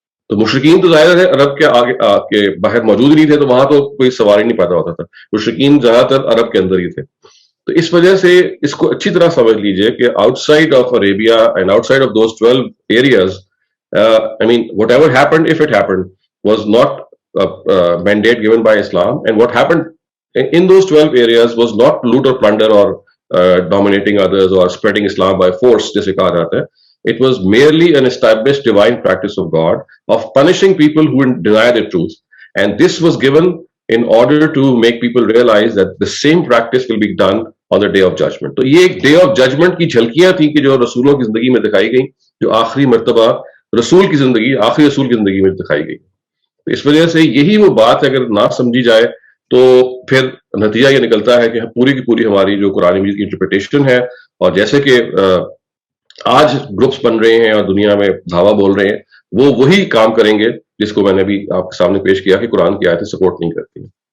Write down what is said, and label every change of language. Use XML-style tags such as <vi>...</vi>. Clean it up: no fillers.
<ur>تو مشرکین تو ظاہر ہے عرب کے آگے کے باہر موجود ہی نہیں تھے، تو وہاں تو کوئی سوال ہی نہیں پیدا ہوتا تھا. مشرکین زیادہ تر عرب کے اندر ہی تھے. تو اس وجہ سے اس کو اچھی طرح سمجھ لیجئے کہ</ur> <en>Outside of Arabia and outside of those 12 areas, I mean, whatever happened, if it happened, was not a mandate given by Islam. And what happened in those 12 areas was not loot or plunder or dominating others or spreading Islam by force,</en> <ur>جیسے کہا جاتا ہے.</ur> <en>It was merely an established divine practice of God of punishing people who deny the truth. And this was given in order to make people realize that the same practice will be done on the day of judgment.</en> <ur>تو یہ ایک</ur> <en>day of judgment</en> <ur>کی جھلکیاں تھیں کہ جو رسولوں کی زندگی میں دکھائی گئیں، جو آخری مرتبہ رسول کی زندگی، آخری رسول کی زندگی میں دکھائی گئی. تو اس وجہ سے یہی وہ بات ہے، اگر نہ سمجھی جائے تو پھر نتیجہ یہ نکلتا ہے کہ پوری کی پوری ہماری جو قرآن مجید کی انٹرپریٹیشن ہے، اور جیسے کہ آج گروپس بن رہے ہیں اور دنیا میں دھاوا بول رہے ہیں، وہ وہی کام کریں گے جس کو میں نے بھی آپ کے سامنے پیش کیا کہ قرآن کی آیتیں سپورٹ نہیں کرتی.</ur>